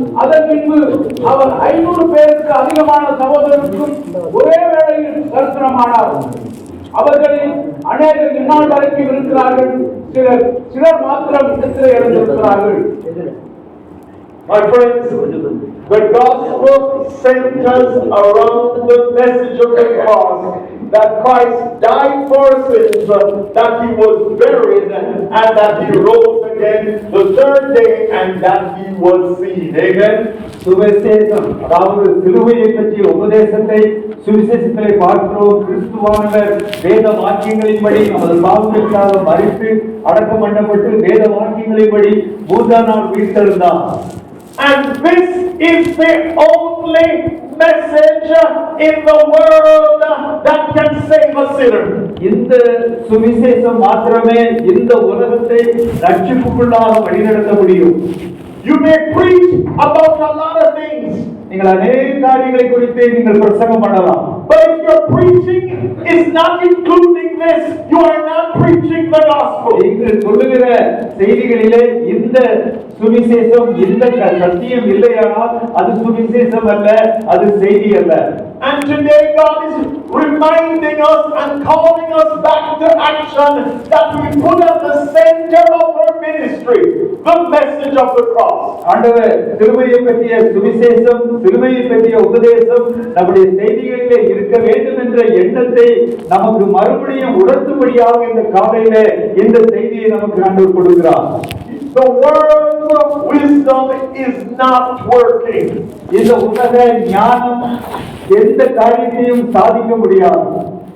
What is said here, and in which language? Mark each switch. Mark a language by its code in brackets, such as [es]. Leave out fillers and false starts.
[ta] அதன் பின்பு அவர் 500 பேருக்கு அதிகமான சகோதரருக்கும் ஒரே வேளையில் தரிசனமானார். அவர்களில் அநேகர் இந்நாள் வரைக்கும் இருக்கிறார்கள், சிலர் மாத்திரம் இடத்திலே இறந்திருக்கிறார்கள். [en] My friends, the gospel centers around the message of the cross, that Christ died for sins, that he was buried, and that he rose again the third day, and that he was seen. Amen. [ta] சுவிசேஷம், அதாவது சிலுவையை பற்றிய உபதேசத்தை சுவிசேஷத்திலே பார்க்கிறோம். கிறிஸ்துவானவர் வேத வாக்கியங்களின்படி நமது பாவங்களுக்காக மரித்து அடக்கம் பண்ணப்பட்டு வேத வாக்கியங்களின்படி 3ஆம் நாள் உயிர்த்தெழுந்தார். [en] And this is the only message in the world that can save a sinner. [ta] இந்த சுவிசேஷம் மாத்திரமே இந்த உலகத்தை ரட்சிப்புக்குள்ளாக வழிநடத்த முடியும். [en] You may preach about a lot of things. [ta] நீங்கள் அநேக காரியங்களை குறித்து நீங்கள் பிரசங்கம் பண்ணலாம். [en] But if your preaching is not including this, you are not preaching the gospel. [ta] நீங்கள் சொல்லுகிற செய்திகளிலே இந்த சுவிசேஷம், இந்த சத்தியம் இல்லையானால் அது சுவிசேஷம் அல்ல, அது செய்தி அல்ல. [en] And today God is reminding us and calling us back to action that we put at the center of our ministry the message of the cross. [ta] ஆண்டவர் சிலுவையை பற்றிய சுவிசேஷம், சிலுவையை பற்றிய உபதேசம் நம்முடைய செய்திகளிலே இருக்க வேண்டும் என்ற எண்ணத்தை நமக்கு மறுபடியும் உணர்த்தும்படியாக இந்த காலையிலே இந்த செய்தியை நமக்கு ஆண்டவர் கொடுக்கிறார். [en] The world of wisdom is not working. [ta] இந்த உலக ஞானம் எந்த காரியத்தையும் சாதிக்க முடியாது.